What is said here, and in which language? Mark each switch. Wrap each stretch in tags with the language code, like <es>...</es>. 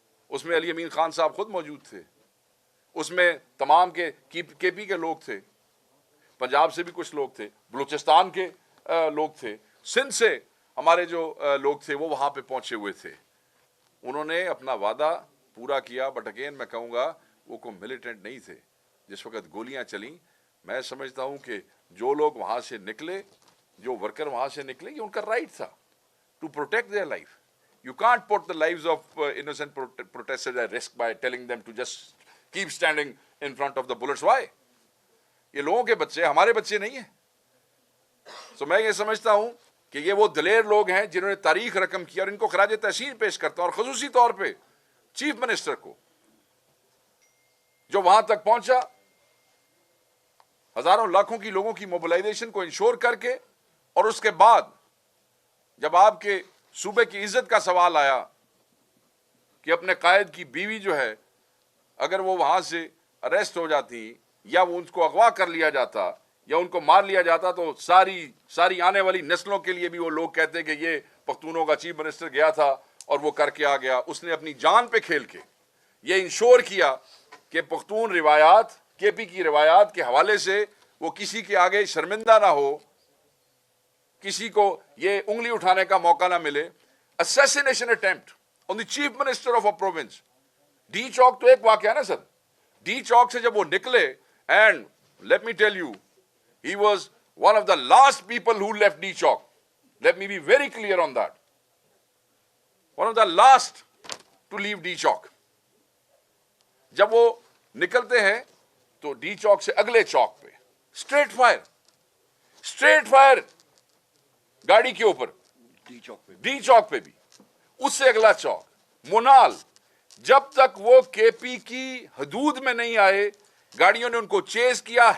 <ur>اس میں علی امین خان صاحب خود موجود تھے، اس میں تمام کے پی کے لوگ تھے، پنجاب سے بھی کچھ لوگ تھے، بلوچستان کے لوگ تھے، سندھ سے ہمارے جو لوگ تھے وہ وہاں پہ پہنچے ہوئے تھے. انہوں نے اپنا وعدہ پورا کیا،</ur> <en>but again</en> <ur>میں کہوں گا وہ کوئی ملیٹنٹ نہیں تھے. جس وقت گولیاں چلیں، میں سمجھتا ہوں کہ جو لوگ وہاں سے نکلے، جو ورکر وہاں سے نکلے، یہ ان کا رائٹ تھا</ur> <en>To protect their life. You can't put the lives of innocent protesters at risk by telling them to just keep standing in front of the bullets. Why?</en> <ur>یہ لوگوں کے بچے ہمارے بچے نہیں ہیں. So میں یہ سمجھتا ہوں کہ یہ وہ دلیر لوگ ہیں جنہوں نے تاریخ رقم کیا، اور ان کو خراج تحسین پیش کرتا ہوں، اور خصوصی طور پہ چیف منسٹر کو، جو وہاں تک پہنچا ہزاروں لاکھوں کی لوگوں کی موبلائزیشن کو انشور کر کے. اور اس کے بعد جب آپ کے صوبے کی عزت کا سوال آیا کہ اپنے قائد کی بیوی جو ہے اگر وہ وہاں سے اریسٹ ہو جاتی، یا وہ ان کو اغوا کر لیا جاتا، یا ان کو مار لیا جاتا، تو ساری آنے والی نسلوں کے لیے بھی وہ لوگ کہتے کہ یہ پختونوں کا چیف منسٹر گیا تھا اور وہ کر کے آ گیا. اس نے اپنی جان پہ کھیل کے یہ انشور کیا کہ پختون روایات، کے پی کی روایات کے حوالے سے وہ کسی کے آگے شرمندہ نہ ہو، کسی کو یہ انگلی اٹھانے کا موقع نہ ملے.</ur> <en>assassination attempt on the chief minister of a province.</en> <ur>D چوک تو ایک واقعہ نا سر. ڈی چوک سے جب وہ نکلے،</ur> <en>and let me tell you, he was one of the last people who left D Chowk. Let me be very clear on that. One of the last to leave D Chowk.</en> <ur>جب وہ نکلتے ہیں تو D چوک سے اگلے چوک پہ street fire گاڑی کے اوپر، ڈی چوک پہ بھی. اس سے اگلا چوک منال. جب تک وہ کے پی کی حدود میں نہیں آئے، گاڑیوں نے ان کو چیز کیا.</ur>